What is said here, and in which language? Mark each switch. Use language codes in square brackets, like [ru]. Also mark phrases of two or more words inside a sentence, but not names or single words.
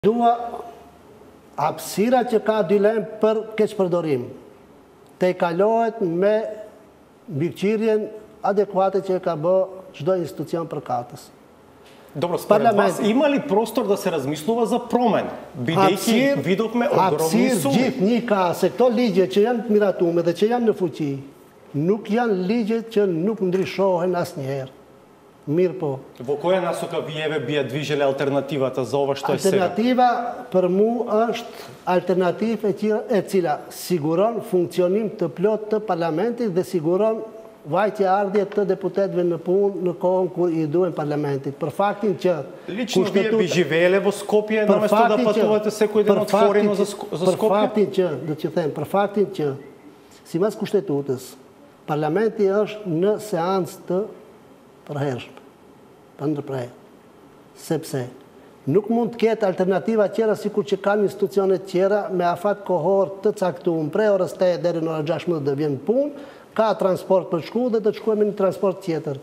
[sq] Dua hapësira që ka dilem për keqpërdorim, te kalohet me mbikëqyrjen adekuate që ka bë çdo institucion përkatës. [mk] Dobro, spоред вас има ли простор да се размислува за промен? Бидејќи видовме огромни суми. [sq] Gjithnjë ka, se këto ligje që janë të miratuar dhe që janë në fuqi, nuk janë ligje që nuk ndryshohen asnjëherë. Mirë po. [mk] Во која насока вие би движеле алтернативата за ова што е сега? [sq] Alternativa për mua është alternativë e cila siguron funksionim të plot të parlamentit dhe siguron vajtje ardhje të deputetëve në punë në kohën kur i duhen parlamentit. Për faktin që [mk] Лично вие би живееле во Скопје наместо да патувате секој ден отворено за Скопје? [sq] Për faktin që, do të them, për faktin që sipas kushtetutës, parlamenti është në seancë të përhershme, për ndërprerje. Sepse nuk mund të ketë alternativa tjera sikur që kanë institucione tjera me afat kohor të caktuar, prej orës 8 deri në orën 16 do vjen punë, ka transport për shku dhe do të shkojmë në transport tjetër.